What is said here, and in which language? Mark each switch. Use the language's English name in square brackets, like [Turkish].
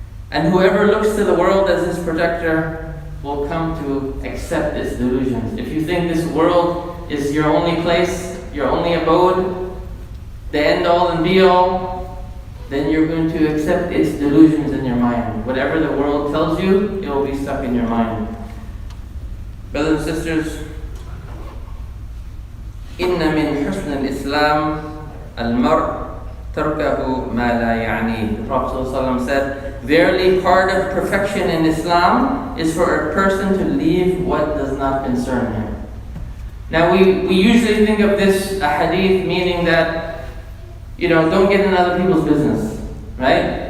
[English] And whoever looks to the world as his protector will come to accept its delusions. If you think this world is your only place, your only abode, the end all and be all, then you're going to accept its delusions in your mind. Whatever the world tells you, it will be stuck in your mind. Brothers and sisters, [Arabic] إِنَّ مِنْ حُسْنِ الْإِسْلَامِ الْمَرْءِ تَرْكَهُ مَا لَا يَعْنِيهِ. [English] The Prophet ﷺ said, verily part of perfection in Islam is for a person to leave what does not concern him. Now we usually think of this hadith meaning that, don't get in other people's business, right?